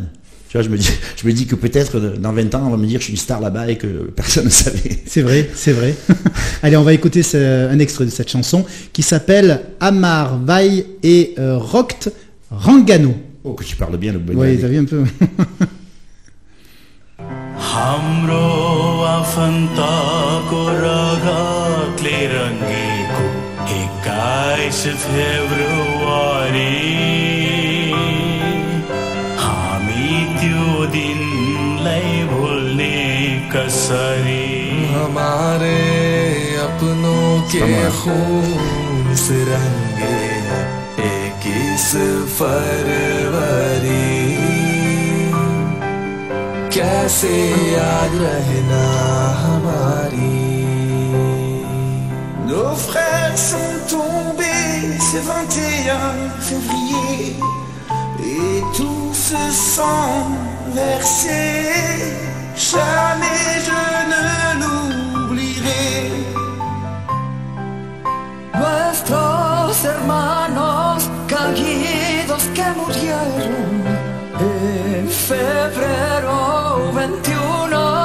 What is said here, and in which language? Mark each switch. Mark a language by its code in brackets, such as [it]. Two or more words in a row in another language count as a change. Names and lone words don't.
[fr] Tu vois, je me dis que peut-être dans 20 ans, on va me dire que je suis une star là-bas et que personne ne savait. C'est vrai. Allez, on va écouter un extrait de cette chanson qui s'appelle Amar Vai et Rokt Rangano. Oh, que tu parles bien le bon. Oui, t'as vu un peu. [ne] हाम्रो आफन्तको रगतले रङ्गेको 21 फेब्रुअरी हामी त्यो दिनलाई भुल्ने कसरी [hi] हमारे अपनों के खून से रंगे 21 फरवरी कैसे याद रहना हमारी [fr] Nos frères sont tombés ce 21 février et tout se sang versé. Jamais je ne l'oublierai. [es] Nuestros hermanos caídos que murieron en febrero 21.